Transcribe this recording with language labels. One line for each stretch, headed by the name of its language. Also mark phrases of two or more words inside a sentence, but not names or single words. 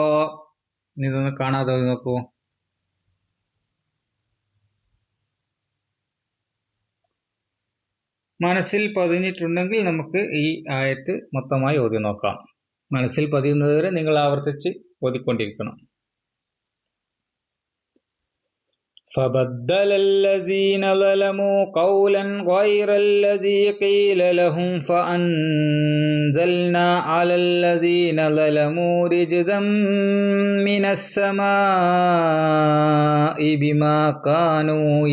Malayalam: ഇതൊന്ന് കാണാതെ നോക്കൂ. മനസ്സിൽ പതിഞ്ഞിട്ടുണ്ടെങ്കിൽ നമുക്ക് ഈ ആയത്ത് മൊത്തമായി ഓതി നോക്കാം. മനസ്സിൽ പതിയുന്നതുവരെ നിങ്ങൾ ആവർത്തിച്ച് ഓതിക്കൊണ്ടിരിക്കണം.
Arabic: فبدل الذين ظلموا قولا غير الذي قيل لهم فأنزلنا على الذين ظلموا رجزا من السماء بما كانوا